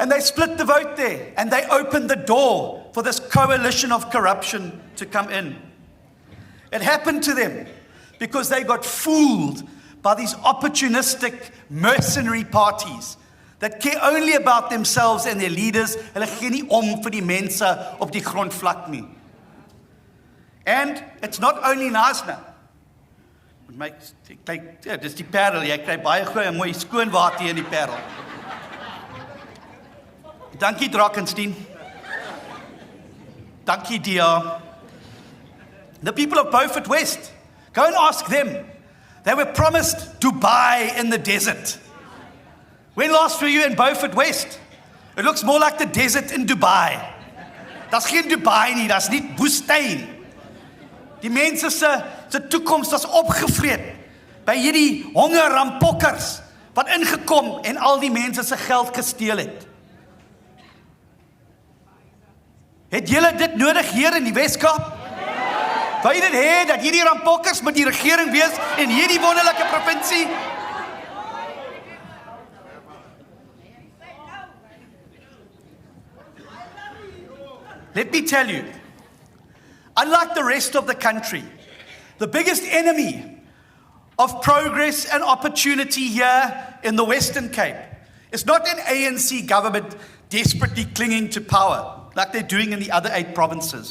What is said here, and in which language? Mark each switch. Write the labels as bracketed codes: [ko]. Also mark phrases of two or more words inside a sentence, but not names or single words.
[en] And they split the vote there, and they opened the door for this coalition of corruption to come in. It happened to them because they got fooled by these opportunistic mercenary parties that care only about themselves and their leaders. [af] Hulle gee nie om vir die mense op die grondvlak nie. [en] And it's not only Knysna. [af] Dis die Parel, jy kry baie goeie mooi skoon water in die Parel. Dankie Drakensteen. Dankie Dia. [en] The people of Beaufort West, go and ask them. They were promised Dubai in the desert. When last were you in Beaufort West? It looks more like the desert in Dubai. [af] That's geen Dubai nie, that's nie woestyn. Die mense se toekoms was opgevreet by hierdie hongerrampokkers wat ingekom en al die mense se geld gesteel het. Het julle dit nodig hier in die Weskaap? Wou jy dit hê dat hierdie rampokkers met die regering wees in hierdie wonderlike provinsie? [en] Let me tell you, unlike the rest of the country, the biggest enemy of progress and opportunity here in the Western Cape is not an ANC government desperately clinging to power, like they're doing in the other 8 provinces.